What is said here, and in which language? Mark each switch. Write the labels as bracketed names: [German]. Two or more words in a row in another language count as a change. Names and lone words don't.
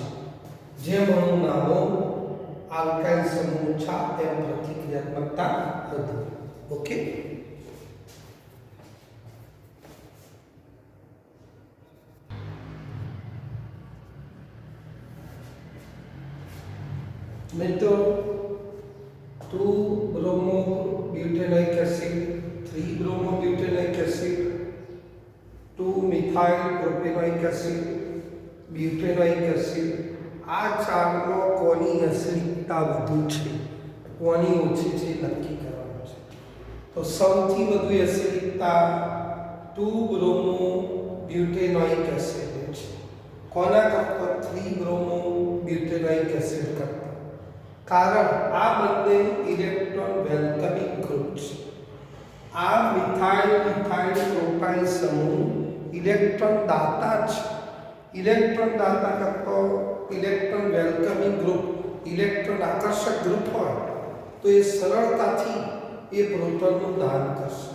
[Gujarati] જેમ અણુ નાનો, આલ્કાઇલ સમૂહ ઓછા, એમ પ્રતિક્રિયાત્મકતા વધુ. ઓકે. મિત્રો, [English] 2-bromo-butanoic acid, 3-bromo-butanoic acid, 2-methyl-propanoic acid, butanoic acid, [Gujarati] આ ચારનો કોની એસિડિકતા વધુ છે, કોની ઓછી છે નક્કી કરવાનું છે. તો સૌથી વધુ એસિડિકતા [English] 2-bromo-butanoic acid [Gujarati] છે. કોના કરતા? [English] 3-bromo-butanoic acid [Gujarati] કરતા. કારણ આ બંને [English] electron welcoming group [Gujarati] છે. આ [English] methyl methyl propyl [Gujarati] સમૂહ ઇલેક્ટ્રોન દાતા છે. ઇલેક્ટ્રોન દાતા કરતો [English] electron welcoming group, [Gujarati] ઇલેક્ટ્રોન આકર્ષક ગ્રુપ હોય તો એ સરળતાથી એ પ્રોટોનનું દાન કરશે.